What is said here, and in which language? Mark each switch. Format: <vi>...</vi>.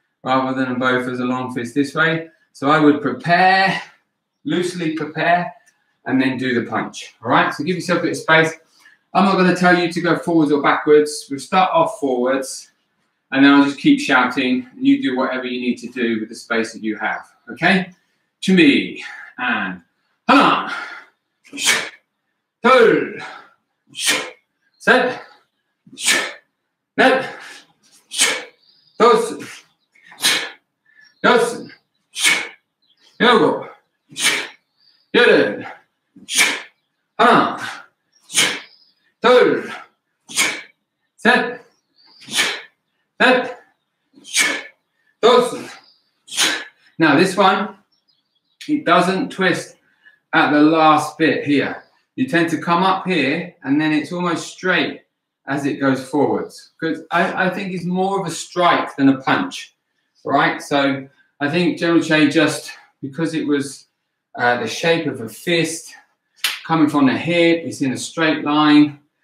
<en>Rather than both as a long fist this way. So I would prepare, loosely prepare, and then do the punch. All right, so give yourself a bit of space. I'm not going to tell you to go forwards or backwards. We'll start off forwards, and then I'll just keep shouting, and you do whatever you need to do with the space that you have. Okay?</en> <ko>준비,</ko> <en>and</en> <ko>하나, 둘, 셋, 넷, 다섯, 여섯, 일곱, 여덟, 하나, 둘, 셋, 넷, 다섯.</ko> <en>Now this one, it doesn't twist at the last bit here. You tend to come up here and then it's almost straight as it goes forwards. Because I think it's more of a strike than a punch, right? So I think General Che, just because it was the shape of a fist coming from the hip, it's in a straight line.</en>